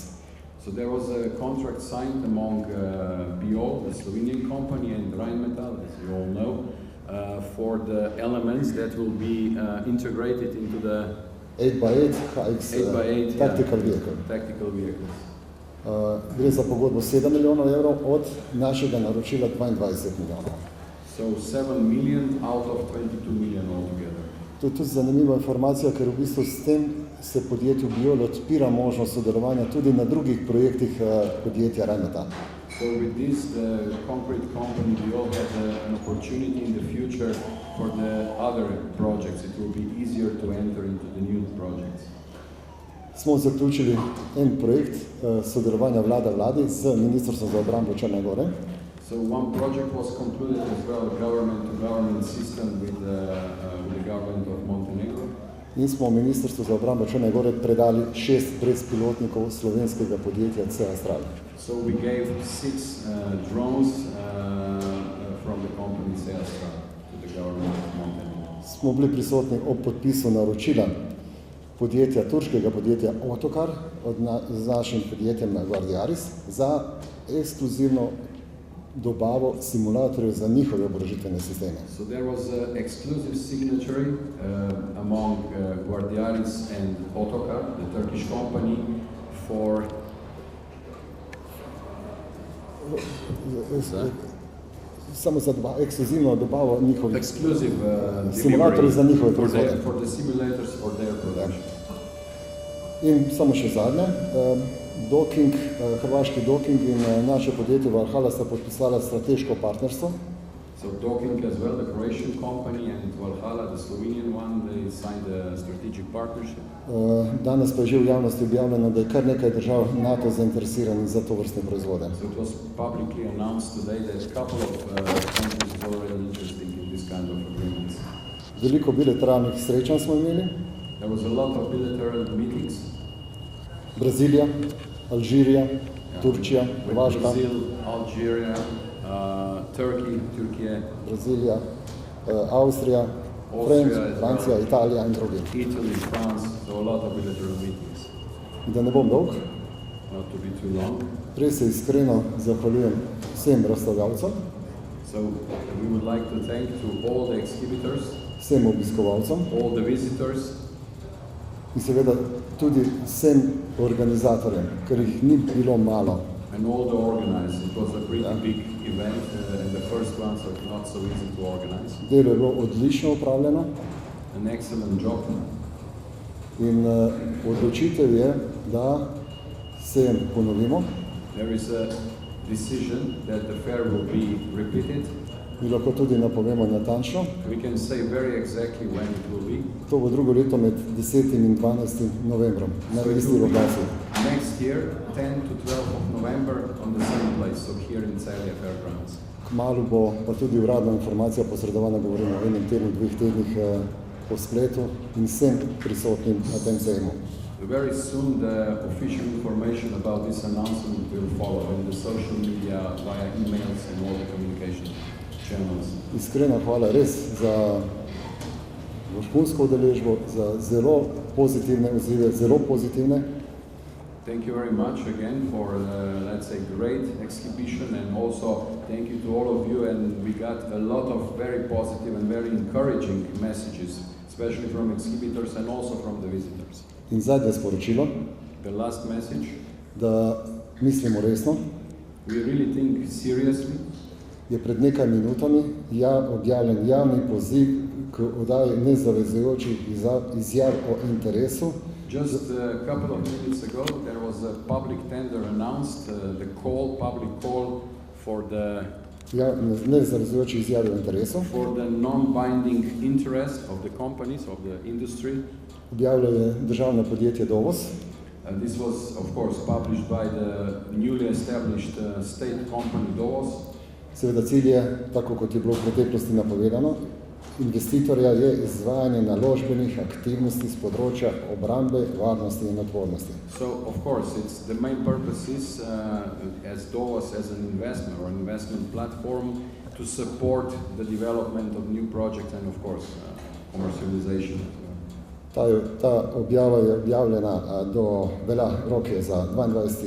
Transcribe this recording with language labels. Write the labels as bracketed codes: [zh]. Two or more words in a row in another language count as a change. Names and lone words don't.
[en] So there was a contract signed among Biol, the Slovenian company, and Rheinmetall, as you all know, for the elements that will be integrated into the 8x8 HX 8x8 tactical vehicle. Tactical vehicles. [sl] Gre za pogodbo 7 milijonov evrov od našega naročila 22 milijonov. [en] So 7 million out of 22 million altogether. [sl] To je tudi zanimiva informacija, ker v bistvu s tem se podjetju Biol odpira možnost sodelovanja tudi na drugih projektih podjetja Rheinmetall. [en] So with this, the concrete company Biol has an opportunity in the future for the other projects. It will be easier to enter into the new projects. [sl] Smo zaključili en projekt sodelovanja vlada-vladi z Ministrstvom za obrambo Črne Gore. [en] So one project was concluded as well, a government-to-government system with the government of Montenegro. [sl] In smo Ministrstvu za obrambo Črne Gore predali 6 brezpilotnikov slovenskega podjetja C-Astral. [en] So we gave 6 drones from the company C-Astral to the government of Montenegro. [sl] Smo bili prisotni ob podpisu naročila turškega podjetja Otokar z našim podjetjem Guardiaris za ekskluzivno dobavo simulatorjev za njihove oborožitvene sisteme. [en] So there was an exclusive signature among Guardiaris and Otokar, the Turkish company, for [sl] samo za ekskluzivno dobavo njihovih [en] exclusive [sl] simulatorjev za njihove proizvode. [en] for the simulators for their production. [sl] In samo še zadnje, Docking, hrvaški Docking in naše podjetje Valhalla sta podpisala strateško partnerstvo. [en] So Docking as well, the Croatian company, and Valhalla, the Slovenian one, they signed a strategic partnership. [sl] Danes pa je že v javnosti objavljeno, da je kar nekaj držav NATO zainteresiranih za to vrstne proizvode. [en] So it was publicly announced today that a couple of countries are already interested in this kind of agreements. [sl] Veliko bilateralnih srečanj smo imeli. [en] There was a lot of bilateral meetings. [sl] Brazilija, Alžirija, Turčija, Hrvaška. [en] Brazil, Algeria, Turkey, [sl] Brazilija, Avstrija, Francija, Italija in drugi. [en] Italy, France, so a lot of bilateral meetings. [sl] Da ne bom dolg, [en] Not to be too long. [sl] prej se iskreno zahvaljujem vsem razstavljavcem, [en] So we would like to thank to all the exhibitors, [sl] vsem obiskovalcem [en] all the visitors, [sl] in seveda tudi vsem organizatorjem, ker jih ni bilo malo. [en] and all the organizers. It was a pretty big event, and the first ones are not so easy to organize. [sl] Delo je bilo odlično opravljeno [en] An excellent job. [sl] in odločitev je, da sejem ponovimo. [en] There is a decision that the fair will be repeated. [sl] Mi lahko tudi napovemo natančno. [en] We can say very exactly when it will be. [sl] To bo drugo leto med 10. in 12. novembrom na [en] So it [sl] isti [en] will be [sl] lokaciji. [en] next year, 10 to 12 of November, on the same place, so here in Celje Fairgrounds. [sl] Kmalu bo pa tudi uradna informacija posredovana, govorimo o enem tednu, 2 tednih po spletu in vsem prisotnim na tem sejmu. [en] Very soon the official information about this announcement will follow in the social media, via emails and all the communication channels. [sl] Iskrena hvala res za vrhunsko udeležbo, za zelo pozitivne odzive, zelo pozitivne. [en] Thank you very much again for, let's say, great exhibition, and also thank you to all of you, and we got a lot of very positive and very encouraging messages, especially from exhibitors and also from the visitors. [sl] In zadnje sporočilo, [en] The last message, [sl] da mislimo resno, [en] we really think seriously. [sl] je pred nekaj minutami objavljen javni poziv k oddaji nezavezujočih izjav o interesu. [en] Just a couple of minutes ago, there was a public tender announced, the public call for the [sl] Nezavezujočih izjav o interesu. [en] for the non-binding interest of the companies, of the industry. [sl] Objavilo je državno podjetje Dovos. [en] This was, of course, published by the newly established state company Dovos. [sl] Seveda cilj je, tako kot je bilo v preteklosti napovedano, investitorja je izvajanje naložbenih aktivnosti z področja obrambe, varnosti in odpornosti. [en] So, of course, the main purpose is, as Dovos as an investment or investment platform, to support the development of new projects and, of course, commercialization. [sl] Ta objava je objavljena velja rok je za 22.